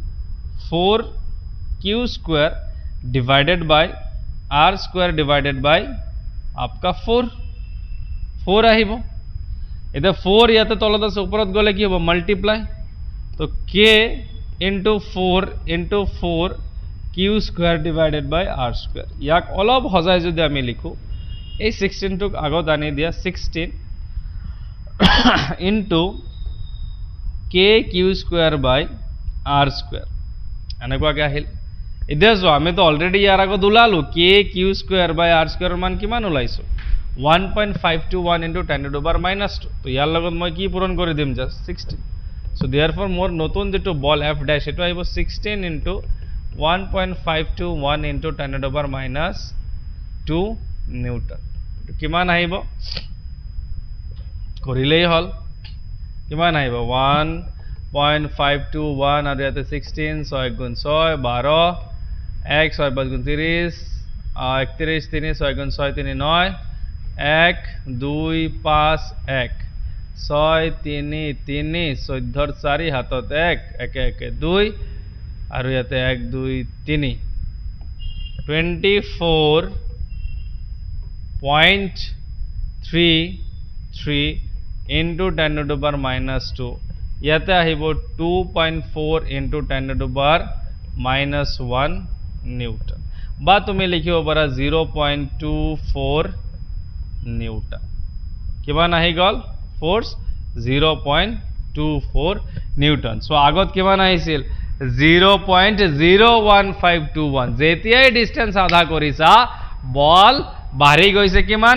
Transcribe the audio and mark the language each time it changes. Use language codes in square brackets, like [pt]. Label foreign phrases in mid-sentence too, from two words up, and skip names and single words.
[en] 4q square divided by r square divided by [as] आपका 4 আহিব এটা 4 ইয়াতে তলত আছে ওপৰত গলে কি হ'ব মাল্টিপ্লাই তো k * 4 * 4 [en] q square divided by r square [as] ইয়াক অলপ হজাই যদি আমি লিখো এই 16 টুক আগত আনি দিয়া 16 [en] into k q square by r square [as] এনেকুৱাকে আহিল এতিয়া jo আমি তো অলৰেডি ইয়াৰ আগত উলালো [en] k q square by r square [as] মান কিমান উলাইছো 1.521 [en] into 10 to the power minus 2 [as] তো ইয়াৰ লগত মই কি পূৰণ কৰি দিম জাস্ট 16 [en] so therefore [as] মোৰ নতুন যেটো বল [en] f dash [as] এটো আহিব 16 [en] into 1.521 into 10 to the power minus 2 [as] নিউটন কিমান আহিব কৰিলেই হল কিমান আহিব 1.521 আৰু ইয়াতে 16 6 গুণ 6 12 1 6 5 গুণ 30 31 3 6 গুণ 6 3 9 1 2 5 1 6 3 3 14 4 হাতত 1 1 1 2 আৰু ইয়াতে 1 2 3 24.33 [en] into 10 to the power minus 2 [as] ইয়াতে আহিব 2.4 [en] into 10 to the power minus 1 [as] নিউটন বা তুমি লিখিব পাৰা 0.24 নিউটন কিমান আহি গল ফোর্স 0.24 নিউটন সো আগত কিমান আহিছিল 0.01521 যেতিয়াই ডিসটেন্স আধা কৰিছা বল বাঢ়ি গৈছে কিমান